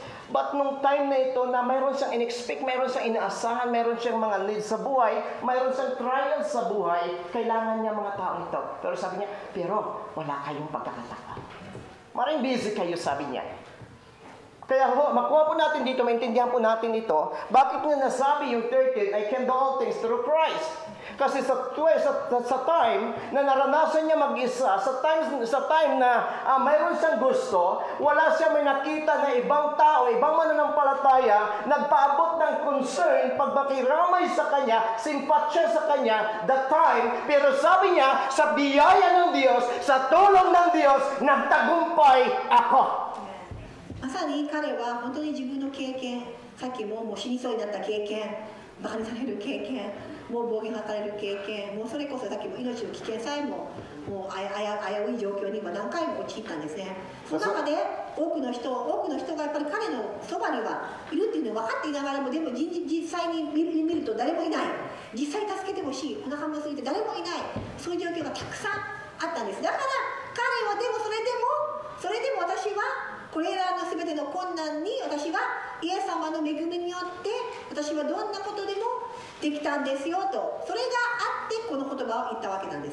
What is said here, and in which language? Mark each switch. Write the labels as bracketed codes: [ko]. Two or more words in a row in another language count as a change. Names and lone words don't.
[tl] But nung time na ito na mayroon siyang in-expect, mayroon siyang inaasahan, mayroon siyang mga needs sa buhay, mayroon siyang trials sa buhay, kailangan niya mga tao ito. Pero sabi niya, pero wala kayong pagkakataon. Maraming busy kayo, sabi niya. Kaya makuha po natin dito, maintindihan po natin ito, bakit nga nasabi yung 13, [en] I can do all things through Christ. [tl] Kasi sa time na naranasan niya mag-isa, sa time na mayroon siyang gusto, wala siya may nakita na ibang tao, ibang mananampalataya, nagpaabot ng concern, pagbakiramay sa kanya, simpatsya sa kanya, [en] the time, [tl] pero sabi niya, sa biyaya ng Diyos, sa tulong ng Diyos, nagtagumpay ako. [ja] まさに彼は本当に自分の経験、さっきも死にそうになった経験、バカにされる経験、もう暴言が吐かれる経験、もうそれこそさっきも命の危険さえももう危うい状況に今何回も陥ったんですね。その中で多くの人がやっぱり彼のそばにはいるっていうのを分かっていながらも、でも実際に見ると誰もいない、実際助けてほしい、お腹も空いて誰もいない、そういう状況がたくさんあったんです。だから彼はでもそれでも私はこれらの全ての困難に私はイエス様の恵みによって私はどんなことでもできたんですよと、それがあってこの言葉を言ったわけなんです。